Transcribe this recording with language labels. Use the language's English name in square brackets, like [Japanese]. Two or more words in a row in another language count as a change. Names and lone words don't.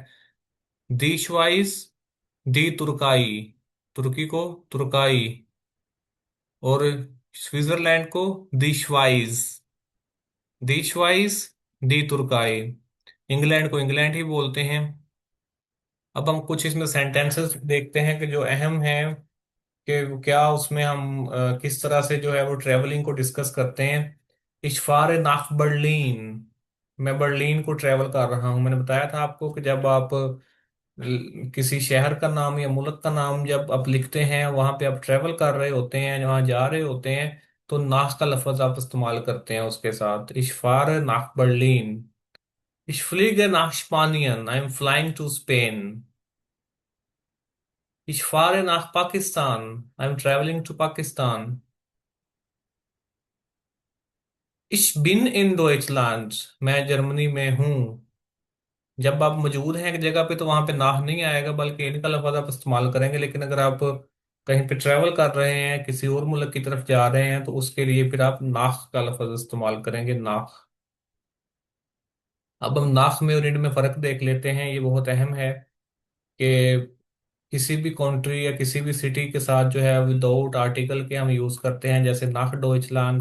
[German] die Schweiz, die Türkei, [Hindi] तुर्की को तुर्काई, और स्विट्जरलैंड को [German] die Schweiz, die Schweiz, die Türkei. [Hindi] इंग्लैंड को इंग्लैंड ही बोलते हैं। अब हम कुछ इसमें सेंटेंसेस देखते हैं कि जो अहम है, कि क्या उसमें हम किस तरह से जो है वो ट्रेवलिंग को डिस्कस करते हैं। [German] Ich fahre nach [Hindi] बर्लिन, मैं बर्लिन को ट्रेवल कर रहा हूँ। मैंने बताया था आपको कि जब आप किसी शहर का नाम या मुल्क का नाम जब आप लिखते हैं, वहां पे आप ट्रेवल कर रहे होते हैं, वहां जा रहे होते हैं, तो नाख का लफ्ज आप इस्तेमाल करते हैं उसके साथ। [German] Ich fahre nach Berlin, ich fliege nach Spanien, [English] I'm flying to Spain, [German] ich fahre nach Pakistan, [English] I'm traveling to Pakistan, [German] ich bin in Deutschland, [Hindi] मैं जर्मनी में हूँ। जब आप मौजूद हैं एक जगह पे तो वहां पे नाह नहीं आएगा, बल्कि इनका लफ्ज आप इस्तेमाल करेंगे। लेकिन अगर आप कहीं पे ट्रेवल कर रहे हैं, किसी और मुल्क की तरफ जा रहे हैं, तो उसके लिए फिर आप नाख का लफ्ज इस्तेमाल करेंगे, नाख। अब हम नाख में और इनमें में फर्क देख लेते हैं, ये बहुत अहम है कि किसी भी कंट्री या किसी भी सिटी के साथ जो है [English] without article [Hindi] के हम यूज करते हैं, जैसे [German] nach Deutschland.